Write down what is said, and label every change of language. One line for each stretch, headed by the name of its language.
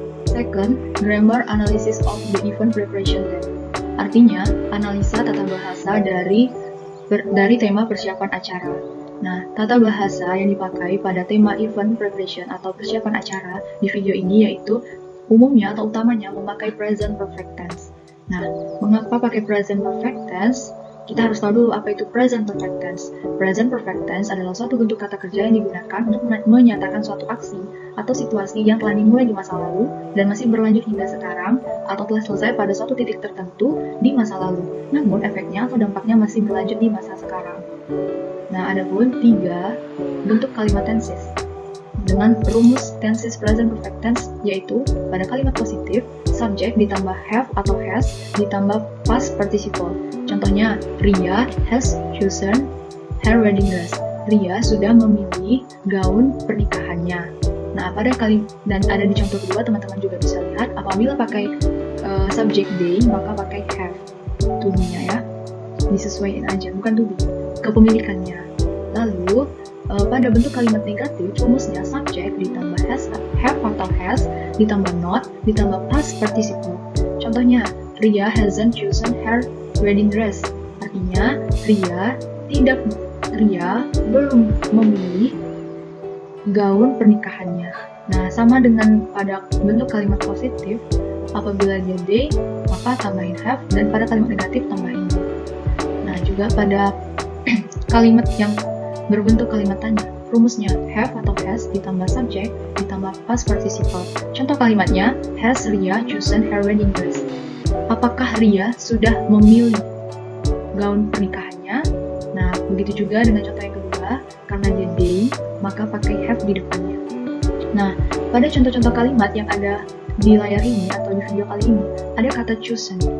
English: Second, grammar analysis of the event preparation theme.
Indonesian: Artinya, analisa tata bahasa dari tema persiapan acara. Nah, tata bahasa yang dipakai pada tema event preparation atau persiapan acara di video ini yaitu umumnya atau utamanya memakai present perfect tense. Nah, mengapa pakai present perfect tense? Kita harus tahu dulu apa itu present perfect tense. Present perfect tense adalah suatu bentuk kata kerja yang digunakan untuk menyatakan suatu aksi atau situasi yang telah dimulai di masa lalu dan masih berlanjut hingga sekarang atau telah selesai pada suatu titik tertentu di masa lalu. Namun efeknya atau dampaknya masih berlanjut di masa sekarang. Nah, ada pun 3 bentuk kalimat tenses dengan rumus tenses present perfect tense yaitu pada kalimat positif, subject ditambah have atau has ditambah past participle. Contohnya,
English: Ria has chosen her wedding dress.
Indonesian: Ria sudah memilih gaun pernikahannya. Nah, dan ada di contoh kedua teman-teman juga bisa lihat apabila pakai subject they maka pakai have to be-nya ya. Disesuaikan aja, bukan to be. Kepemilikannya. Lalu pada bentuk kalimat negatif, rumusnya subject ditambah have atau has, ditambah not, ditambah past participle. Contohnya,
English: Ria hasn't chosen her wedding dress.
Indonesian: Artinya, Ria belum memilih gaun pernikahannya. Nah, sama dengan pada bentuk kalimat positif, apabila dia they, maka tambahin have, dan pada kalimat negatif tambahin do. Nah, juga pada kalimat yang berbentuk kalimat tanya, rumusnya have atau has ditambah subject ditambah past participle. Contoh kalimatnya,
English: has Ria chosen her wedding dress?
Indonesian: Apakah Ria sudah memilih gaun pernikahannya? Nah, begitu juga dengan contoh yang kedua, karena dia they, maka pakai have di depannya. Nah, pada contoh-contoh kalimat yang ada di layar ini atau di video kali ini, ada kata chosen.